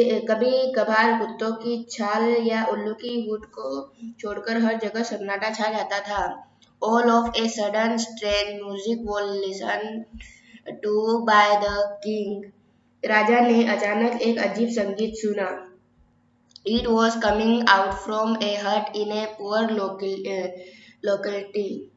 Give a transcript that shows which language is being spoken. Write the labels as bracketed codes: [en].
[hi] कभी कभार कुत्तों की छाल या उल्लू की हुट को छोड़कर हर जगह सन्नाटा छा जाता था। [en] All of a sudden strange music was listened to by the king. [hi] राजा ने अचानक एक अजीब संगीत सुना। [en] It was coming out from a hut in a poor locality.